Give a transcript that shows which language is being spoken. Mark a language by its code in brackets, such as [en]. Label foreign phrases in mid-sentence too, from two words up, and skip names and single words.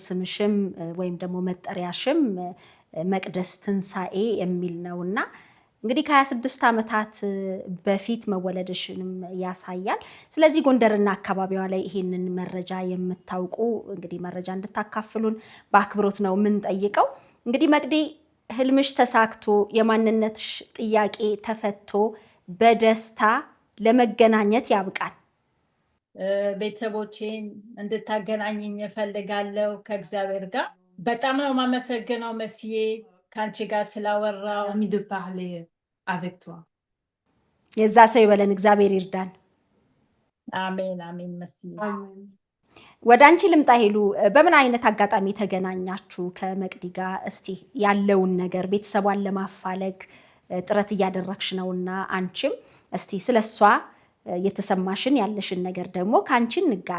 [am] ስምሽም ወይም ደግሞ መጠሪያሽም መቅደስ ትንሳኤ የሚል ነውና እንግዲህ ከ26 ዓመታት በፊት መወለድሽንም ያሳያል። ስለዚህ ጎንደርና አካባቢዋ ላይ ይሄንን መረጃ የምታውቁ እንግዲህ መረጃ እንድታካፍሉን በአክብሮት ነው የምንጠይቀው። እንግዲህ መቅዲ ህልምሽ ተሳክቶ የማንነትሽ ጥያቄ ተፈቶ በደስታ ለመገናኘት ያብቃል። ቤተሰቦቼን እንድታገናኝኝ እፈልጋለሁ ከእግዚአብሔር ጋር። በጣም ነው የማመሰግነው መስዬ ከአንቺ ጋር ስላወራው። [fr] Permis de parler avec toi. [am] የዛ ሰው ይበለን፣ እግዚአብሔር ይርዳን። አሜን አሜን መስዬ። ወደ አንቺ ልምጣ ሄሉ። በምን አይነት አጋጣሚ ተገናኛችሁ ከመቅዲ ጋር? እስቲ ያለውን ነገር ቤተሰቧን ለማፋለግ ጥረት እያደረግሽ ነውና አንቺም እስቲ ስለሷ የተሰማሽን ያለሽን ነገር ደግሞ ከአንቺ እንጋራ።